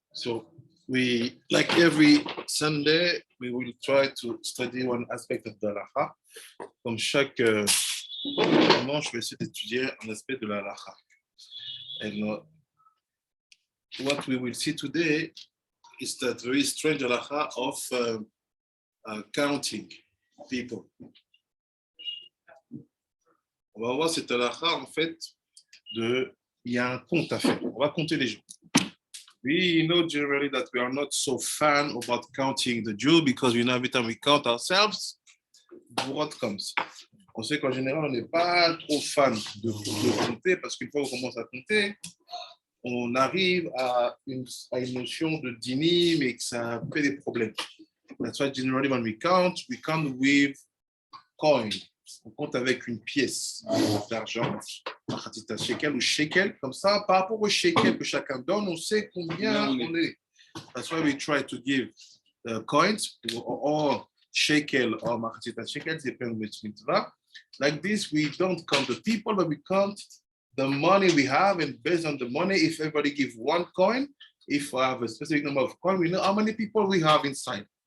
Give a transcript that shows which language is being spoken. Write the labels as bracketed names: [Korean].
[English] So we, like every Sunday, we will try to study one aspect of the halakha. [French] Comme chaque dimanche, je vais essayer d'étudier un aspect de la halakha. [English] And what we will see today is that very strange halakha of counting people. [French] On va voir cette halakha en fait il y a un compte à faire. On va compter les gens. [English] We know generally that we are not so fan about counting the Jew because we know every time we count ourselves, what comes. [French] On sait qu'en général, on n'est pas trop fan de compter parce qu'une fois qu'on commence à compter, on arrive à une notion de dinim et que ça fait des problèmes. [English] That's why generally when we count with coin. [French] On compte avec une pièce d'argent, un shekel ou shekel, comme ça, par rapport au shekel que chacun donne, on sait combien on est. [English] That's why we try to give coins or shekel or machatita shekel, depending which mitzvah. Like this, we don't count the people, but we count the money we have, and based on the money, if everybody gives one coin, if I have a specific number of coins, we know how many people we have inside.